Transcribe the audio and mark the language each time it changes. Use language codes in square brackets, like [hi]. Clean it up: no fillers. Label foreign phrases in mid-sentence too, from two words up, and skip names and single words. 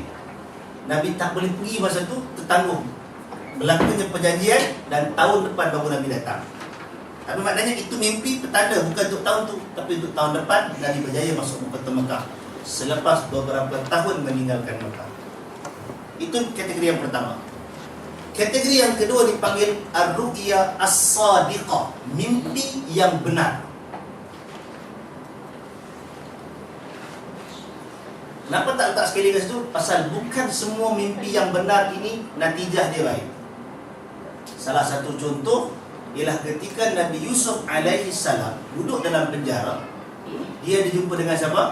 [ms] Nabi tak boleh pergi masa tu, tertanggung berlakunya perjanjian, dan tahun depan baru Nabi datang. Tapi maknanya itu mimpi petanda, bukan untuk tahun tu, tapi untuk tahun depan Nabi berjaya masuk ke Mekah selepas beberapa tahun meninggalkan Mekah. Itu kategori yang pertama. Kategori yang kedua dipanggil [ar] الرؤيا الصادقة, [ms] mimpi yang benar. Kenapa tak letak sekali kat situ? Pasal bukan semua mimpi yang benar ini natijah dia baik. Salah satu contoh ialah ketika Nabi Yusuf [ar] عليه السلام [ms] duduk dalam penjara, dia dijumpa dengan siapa?